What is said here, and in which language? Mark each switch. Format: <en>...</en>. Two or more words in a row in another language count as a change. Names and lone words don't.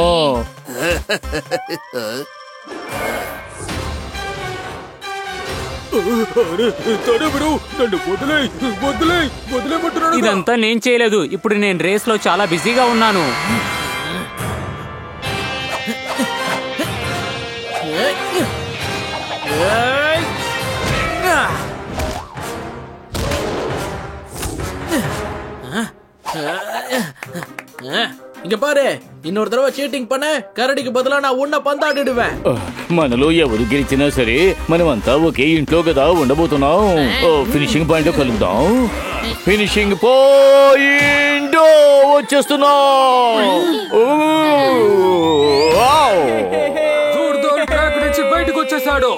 <te>ఇదంతా నేను చేయలేదు. ఇప్పుడు నేను రేస్ లో చాలా బిజీగా ఉన్నాను.</te> <ta>இங்க பாரு, இன்னொரு தடவை சீட்டிங் பண்ண கரடிக்கு பதிலா நான் உன்னை பந்தாடிடுவேன்.</ta> <te>మనలో ఎవరు గెలిచినా సరే మనమంతా ఒకే ఇంట్లో కదా ఉండబోతున్నాం.</te> <en>finishing point</en> <te>లో కలుద్దాం.</te> <en>finishing point</en> <te>వచ్చేస్తున్నాం. ట్రాక్ నుంచి బయటకు వచ్చేసాడు.</te>